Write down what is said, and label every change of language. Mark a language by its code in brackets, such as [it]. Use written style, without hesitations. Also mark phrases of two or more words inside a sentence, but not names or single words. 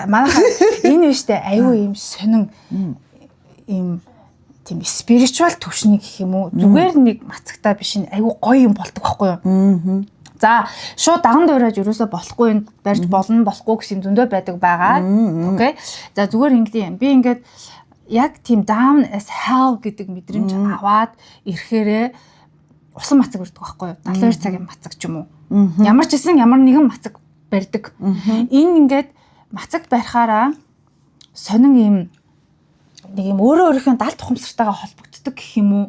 [mn] За манайхаа энэ биш үү аюу юм сонин юм тийм спиричуал төвшний гэх юм уу зүгээр нэг мацагтаа биш энэ аюу гоё юм болдог байхгүй юу. За шууд даган дуурайж ерөөсө болохгүй юм барьж болно болохгүй гэсэн зөндөө байдаг байгаа. Окей. За зүгээр ингэдэг юм. Би ингээд яг тийм [en] down as hell [mn] гэдэг мэдрэмж аваад ирэхээрээ усан мацаг барьдаг байхгүй юу. 72 цагийн мацаг ч юм уу. Ямар ч гэсэн ямар нэгэн мацаг барьдаг. Энэ ингээд мацаг барихаараа сонин юм нэг юм өөрөө өөрийнхөө далд тухамсартайгаа холбогддог гэх юм уу.